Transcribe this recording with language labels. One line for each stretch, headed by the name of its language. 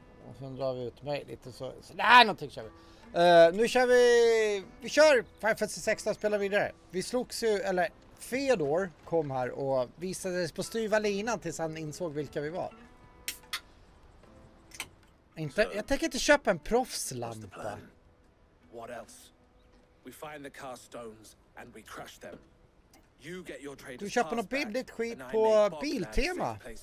Swedish: Och sen drar vi ut mig lite så där någonting kör vi. Nu kör vi kör Fantasy XVI, spelar vidare. Vi slogs ju, eller Fedor kom här och visade sig på styva linan tills han insåg vilka vi var. Jag tänker inte köpa en proffslampa.
English: What else? We find the cast stones and we crush them. You get your traders.
Swedish: Du köper något billigt skit på Biltema.